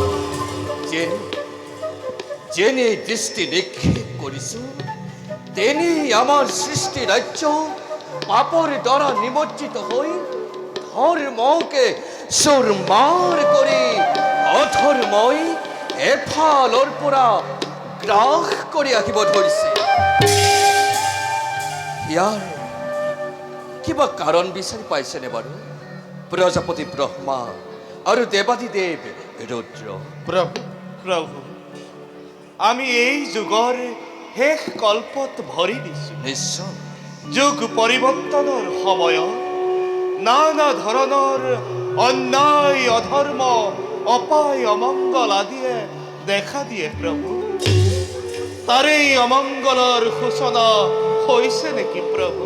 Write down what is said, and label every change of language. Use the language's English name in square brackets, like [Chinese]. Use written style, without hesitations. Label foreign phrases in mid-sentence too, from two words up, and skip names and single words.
[Assamese] যেনে দৃষ্টি নিক্ষেপ কৰিছো, তেনেই আমাৰ সৃষ্টি ৰাজ্য পাপৰ দ্বাৰা নিমজ্জিত হৈ ধৰ্মকে চুৰমাৰ কৰি অধৰ্মই এফালৰ পৰা গ্ৰাস কৰি আহিব ধৰিছে। ইয়াৰ কিবা কাৰণ বিচাৰি পাইছেনে বাৰু প্ৰজাপতি ব্ৰহ্মা আৰু দেৱাদিদেৱ ৰুদ্ৰ? প্রভু প্রভু আমি এই যুগৰ শেষ কল্পত ভৰি দিছো। নিশ্চয় যুগ পৰিৱৰ্তনৰ সময়ত নানা ধৰণৰ অন্যায় অধৰ্ম অপায় অমংগল আদিয়ে দেখা দিয়ে। প্ৰভু তাৰেই অমংগলৰ সূচনা হৈছে নেকি প্ৰভু?